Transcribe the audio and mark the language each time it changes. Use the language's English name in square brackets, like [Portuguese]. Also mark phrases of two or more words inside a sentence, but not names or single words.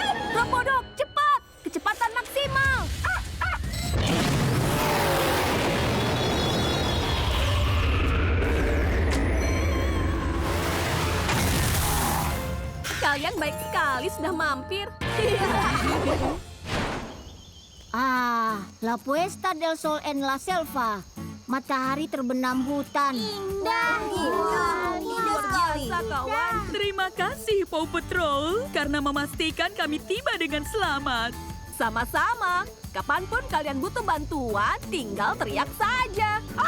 [Indonesian] Robodog, cepat! Kecepatan maksimal! Kalian baik sekali sudah mampir. [Spanish] La Puesta del Sol en la Selva. [Indonesian] Matahari terbenam hutan. Indah. Luar biasa, kawan. Terima kasih, Paw Patrol, karena memastikan kami tiba dengan selamat. Sama-sama. Kapanpun kalian butuh bantuan, tinggal teriak saja.